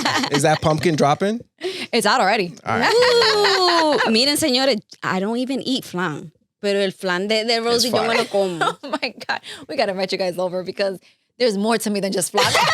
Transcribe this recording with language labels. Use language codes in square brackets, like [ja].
[en] Is that pumpkin dropping? It's out already. All right. Ooh, [es] miren, señores, [en] I don't even eat flan. [es] Pero el flan de Rosie yo me lo como. [en] Oh my God. We got to invite you guys over because there's more to me than just flan.